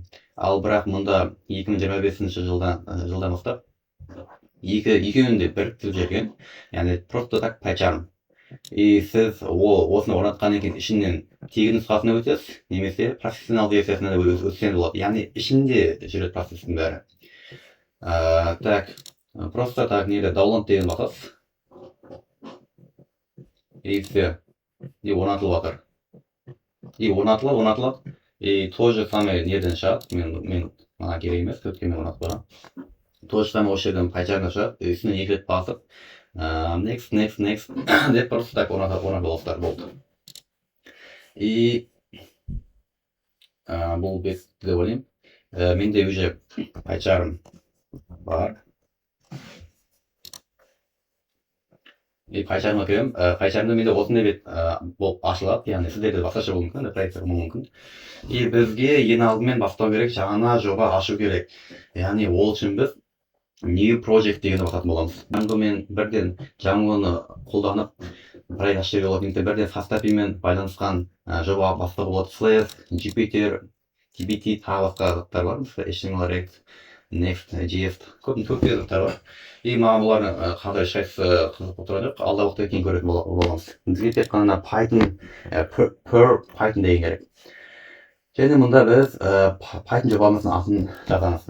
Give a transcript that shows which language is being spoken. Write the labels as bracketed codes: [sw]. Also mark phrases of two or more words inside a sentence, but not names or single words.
[kk] Ал бірақ мұнда 2025 жылдан бастап екеуін де біріктіріп жіберген, яғни [ru] просто так [kk] PyCharm. И сіз осыны орнатқаннан кейін ішінен тегін нұсқасына өтесіз, немесе профессионал версиясына да өтсеңіз болады. Яғни ішінде жүреді процестің бәрі. [ru] Так, просто так [kk] неде download деген басасыз. [ru] И все. [kk] И орнатылып жатыр. И орнатылады. [ru] И то же самое [kk] неден шығады. Мен маған керек емес, өйткені мен орнатып барамын. [ru] То же самое [kk] осы жерден PyCharm'да шығады. Үстіне 2 рет басып, next деп [ru] просто так [kk] орнатып аласыздар, болды. И бұл бесті деп ойлаймын. Менде уже PyCharm бар. И PyCharm'a кіремін. PyCharm'да менде осындай бет болып ашылады, яғни сіздерде басқаша болуы мүмкін, проекттер болуы мүмкін. И бізге ең алдымен бастау керек, жаңа жоба ашу керек. Яғни ол үшін біз [en] new project [kk] дегенді басатын боламыз. Мен бірден Django'ны қолданып проект ашуға болады, немесе бірден Fastap'мен байланысқан жоба бастауға болады. Flask, Jupyter, dbt тағы басқа заттар бар, HTML, React, Next.js, көп заттар бар. И маған бұлардың қандай шайсы қызық отырады, алдағы уақытта кейін көретін боламыз. Бізге тек қана Python, per Python деген керек. Және мұнда біз Python жобамыздың атын жазамыз.